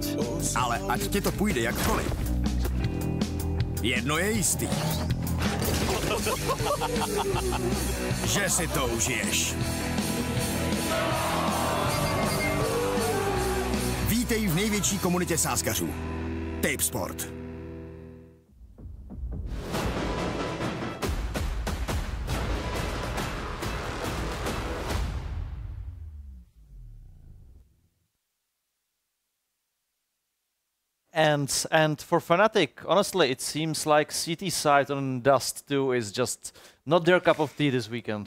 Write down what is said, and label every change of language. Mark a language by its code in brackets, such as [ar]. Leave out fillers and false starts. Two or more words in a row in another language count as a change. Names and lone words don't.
[cs] Ale ať ti to půjde jakkoliv, jedno je jistý. Že si to užiješ. Vítej v největší komunitě sázkařů. Tapesport. [en] And for Fnatic, honestly, it seems like CT side on Dust 2 is just not their cup of tea this weekend.